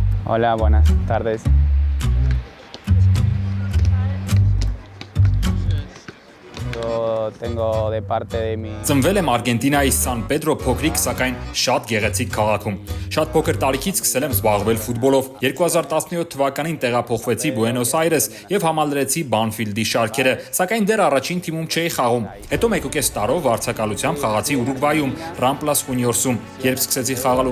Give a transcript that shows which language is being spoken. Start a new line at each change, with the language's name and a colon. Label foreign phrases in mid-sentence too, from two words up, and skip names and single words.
Spanish: Hola, buenas tardes. Tengo de parte de mi...
Armenian: Ծնվել եմ Արգենտինայի Սան Պեդրո փոքրիկ, սակայն շատ գեղեցիկ քաղաքում։ Շատ փոքր տարիքից սկսել եմ զբաղվել ֆուտբոլով։ 2017 թվականին տեղափոխվեցի Բուենոս Այրես եւ համալրեցի Banfield-ի շարքերը, սակայն դեռ առաջին թիմում չէի խաղում։ Հետո 1.5 տարով վարձակալությամբ խաղացի Ուրուգվայում, Ramplas Juniors-ում։ Երբ սկսեցի խաղալ